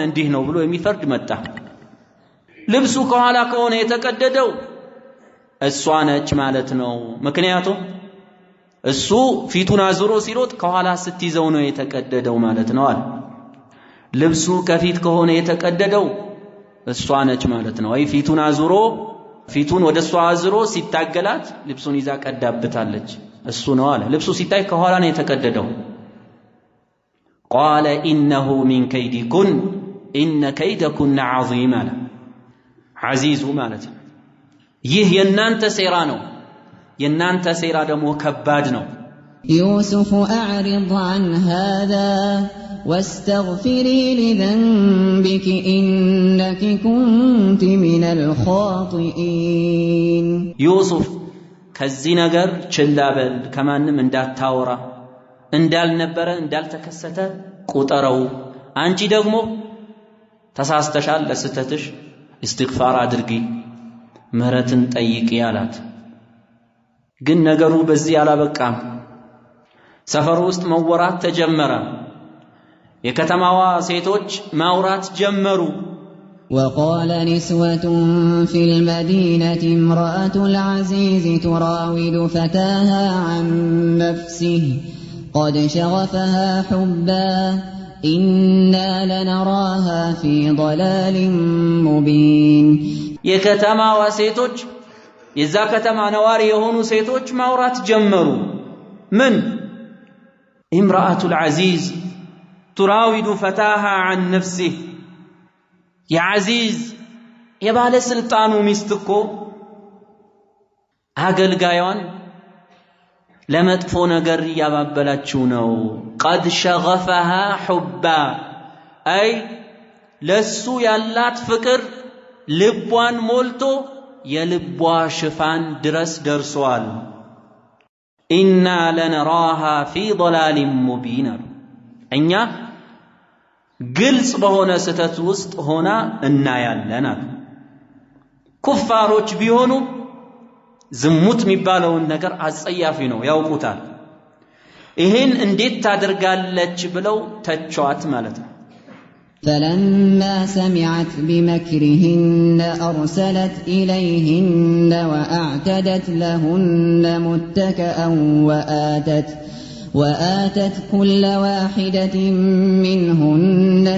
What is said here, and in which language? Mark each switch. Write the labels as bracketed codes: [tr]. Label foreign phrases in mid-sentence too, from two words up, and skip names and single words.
[am] እንዲህ ነው ብሎ የሚፈርድ መጣ። ልብሱ ከኋላ ከሆነ የተቀደደው እሷ ነች ማለት ነው። ምክንያቱም እሱ ፊቱን አዙሮ ሲሮጥ ከኋላ ስትይዘው ነው የተቀደደው ማለት ነው አለ። ልብሱ ከፊት ከሆነ የተቀደደው እሷ ነች ማለት ነው። አይ ፊቱን አዙሮ ፊቱን ወደ እሷ አዙሮ ሲታገላት ልብሱን ይዛ ቀዳብታለች፣ እሱ ነው አለ። ልብሱ ሲታይ ከኋላ ነው የተቀደደው። [ar] قال إنه من كيدكن إن كيدكن عظيم [am] አለ። ዐዚዙ ማለት ነው ይህ የናንተ ሴራ ነው፣ የናንተ ሴራ ደግሞ ከባድ ነው። [ar] يوسف أعرض عن هذا واستغفري لذنبك إنك كنت من الخاطئين [am] يوسف ከዚህ ነገር ችላ በል፣ ከማንም እንዳታወራ፣ እንዳልነበረ እንዳልተከሰተ ቁጠረው። አንቺ ደግሞ ተሳስተሻል፣ ለስተትሽ استغفار አድርጊ፣ ምህረትን ጠይቂ አላት። ግን ነገሩ በዚህ አላበቃም። ሰፈር ውስጥ መወራት ተጀመረ። የከተማዋ ሴቶች ማውራት ጀመሩ። [ar] وقال نسوة في المدينة امرأة العزيز تراود فتاها عن نفسه قد شغفها حبا إنا لنراها في ضلال مبين [am] የከተማዋ ሴቶች የዛ ከተማ ነዋሪ የሆኑ ሴቶች ማውራት ጀመሩ። ምን [ar] امرأة العزيز تراود فتاها عن نفسه يا عزيز [am] የባለ ስልጣኑ ሚስት እኮ አገልጋዩን ለመጥፎ ነገር ያባበላችሁ ነው። [ar] قد شغفها حبا أي [am] ለሱ ያላት ፍቅር ልቧን ሞልቶ የልቧ ሽፋን ድረስ ደርሷል። [ar] إنا لنراها في ضلال مبين [am] አሉ። እኛ ግልጽ በሆነ ስተት ውስጥ ሆና እናያለን አሉ። ኩፋሮች ቢሆኑ ዝሙት የሚባለውን ነገር አጸያፊ ነው ያውቁታል። ይሄን እንዴት ታደርጋለች ብለው ተቿት ማለት ነው። [ar] فلما سمعت بمكرهن أرسلت إليهن وأعتدت لهن متكأ وآتت كل واحدة منهن